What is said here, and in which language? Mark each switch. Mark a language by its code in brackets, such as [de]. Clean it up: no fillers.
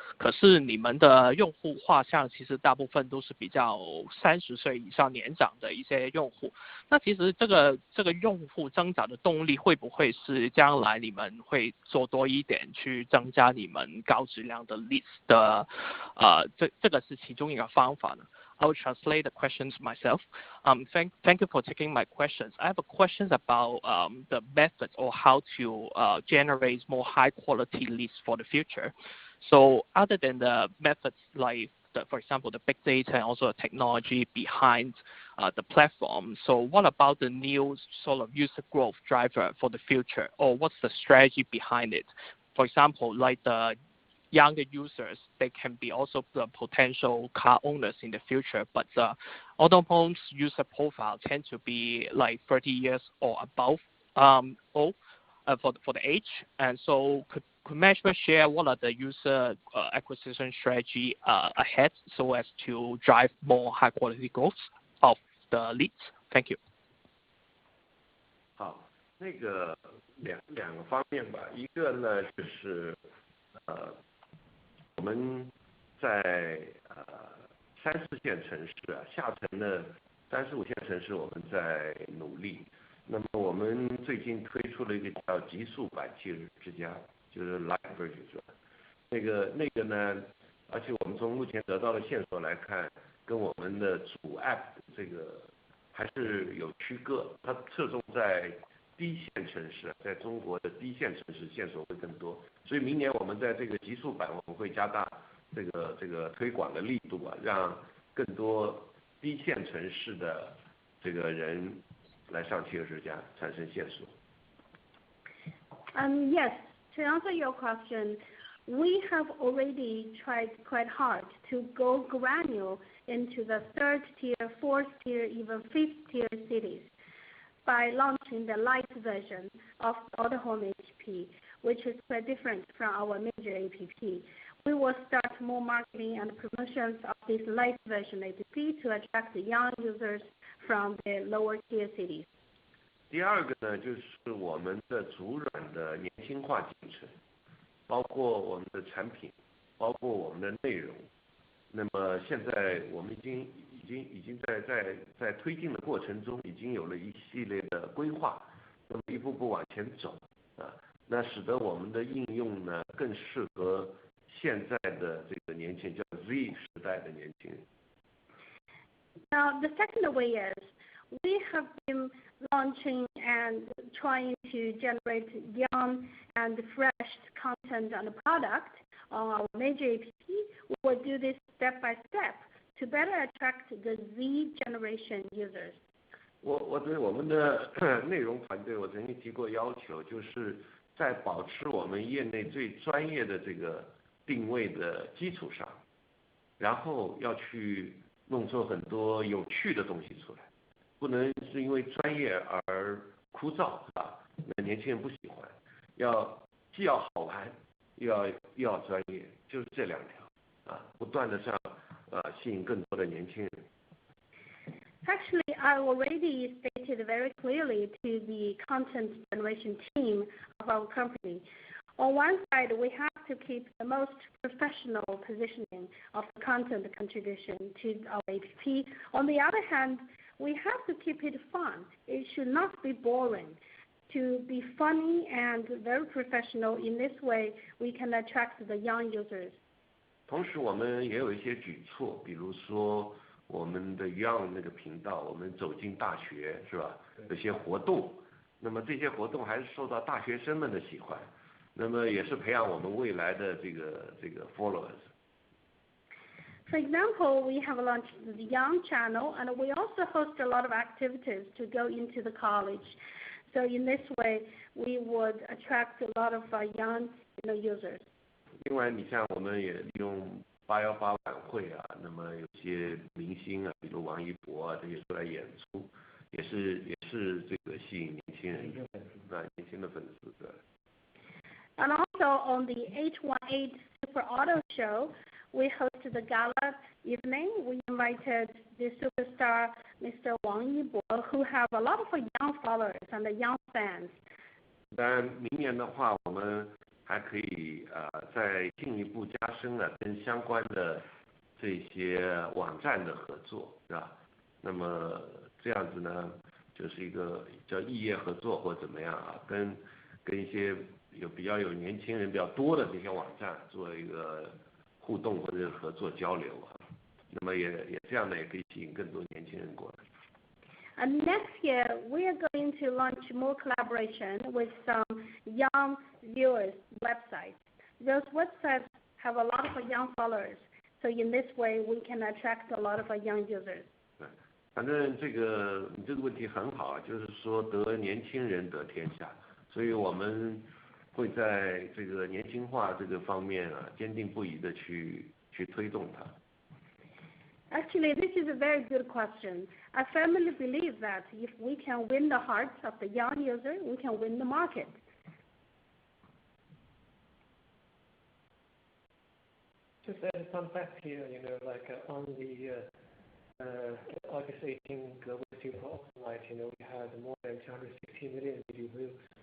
[zh] 可是你们的用户画像其实大部分都是比较30岁以上年长的一些用户。那其实这个用户增长的动力会不会是将来你们会做多一点去增加你们高质量的 list 的这个是其中一个方法呢？ [en] I will translate the questions myself. Thank you for taking my questions. I have a questions about the methods or how to generate more high quality leads for the future. So other than the methods like for example, the big data and also the technology behind the platform. So what about the new sort of user growth driver for the future, or what's the strategy behind it? For example, like the younger users, they can be also the potential car owners in the future, but Autohome's user profile tend to be like 30 years or above old for the age, and so could management share what are the user acquisition strategy ahead so as to drive more high quality growth of the leads? Thank you. [zh] 好，那个两个方面吧，一个呢就是我们在3、4线城市啊，下沉的3、4、5线城市我们在努力。那么我们最近推出了一个叫极速版汽车之家，就是 Light Version 是吧？那个呢，而且我们从目前得到的线索来看，跟我们的主 App 这个还是有区隔，它侧重在低线城市，在中国的低线城市线索会更多，所以明年我们在这个极速版我们会加大这个推广的力度啊，让更多低线城市的这个人来上汽车之家产生线索。 [en] Yes, to answer your question, we have already tried quite hard to go granular into the 3rd tier, 4th tier, even 5th tier cities by launching the light version of Autohome app, which is quite different from our major app. We will start more marketing and promotions of this light version app to attract the young users from the lower tier cities. [zh] 第二个呢，就是我们的主软的年轻化进程，包括我们的产品，包括我们的内容。那么现在我们已经在推进的过程中，已经有了一系列的规划，那么一步步往前走啊，那使得我们的应用呢更适合现在的这个年轻人，叫 Z 时代的年轻人。 [en] Now the second way is we have been launching and trying to generate young and fresh content on the product on our major app. We will do this step by step to better attract the Z generation users. [zh] 我对我们的内容团队，我曾经提过要求，就是在保持我们业内最专业的这个定位的基础上，然后要去弄出很多有趣的东西出来，不能是因为专业而枯燥，是吧？那年轻人不喜欢，既要好玩，又要专业，就是这2条啊，不断的上吸引更多的年轻人。 [en] Actually, I already stated very clearly to the content generation team of our company. On one side, we have to keep the most professional positioning of the content contribution to our app. On the other hand, we have to keep it fun. It should not be boring. To be funny and very professional, in this way, we can attract the young users. [zh] 同时，我们也有一些举措，比如说我们的 Young 那个频道，我们走进大学，是吧？有些活动，那么这些活动还是受到大学生们的喜欢，那么也是培养我们未来的这个 followers。 [en] For example, we have launched the Young channel, and we also host a lot of activities to go into the college. So in this way, we would attract a lot of young users. [zh] 另外，你像我们也利用818晚会啊，那么有些明星啊，比如王一博啊，这些出来演出，也是这个吸引年轻人年轻的粉丝的。 [en] And also on the 818 Super Auto Show, we hosted the gala evening. We invited the superstar Mr. Wang Yibo, who have a lot of young followers and young fans. [zh] 当然，明年的话，我们还可以再进一步加深了跟相关的这些网站的合作，是吧？那么这样子呢，就是一个叫异业合作或怎么样啊，跟一些比较有年轻人比较多的这些网站做一个互动或者合作交流啊，那么也这样呢，也可以吸引更多年轻人过来。 [en] And next year, we are going to launch more collaboration with some young viewers' websites. Those websites have a lot of young followers, so in this way, we can attract a lot of young users. [zh] 反正你这个问题很好啊，就是说得年轻人得天下，所以我们会在这个年轻化这个方面啊，坚定不移的去推动它。 [en] Actually, this is a very good question. I firmly believe that if we can win the hearts of the young user, we can win the market. Just add some fact here, like on the August 18 global super auction night, we had more than 260 million video views.